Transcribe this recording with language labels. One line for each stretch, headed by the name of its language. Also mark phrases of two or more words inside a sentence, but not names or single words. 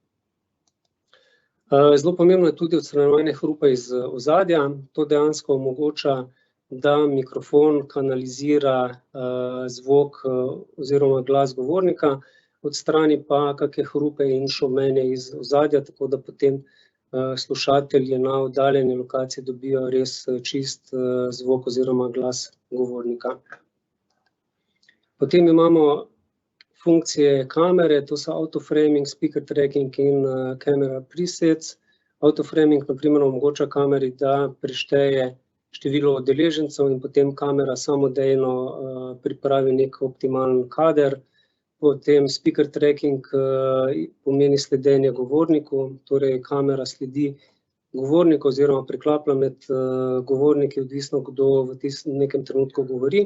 Slovenian: Zelo pomembno je tudi odstranjevanje hrupa iz ozadja, to dejansko omogoča, da mikrofon kanalizira zvok oziroma glas govornika odstrani pa kakšne hrupe in šumenje iz ozadja, tako da potem slušatelji na oddaljeni lokaciji dobijo res čist zvok oziroma glas govornika. Potem imamo funkcije kamere, to so autoframing,
English: speaker tracking in camera presets.
Slovenian: Autoframing na primer omogoča kameri, da prešteje število udeležencev in potem kamera samodejno pripravi nek optimalen kader. Potem
English: speaker tracking
Slovenian: pomeni sledenje govorniku, torej kamera sledi govorniku oziroma preklaplja med govorniki, odvisno kdo v nekem trenutku govori.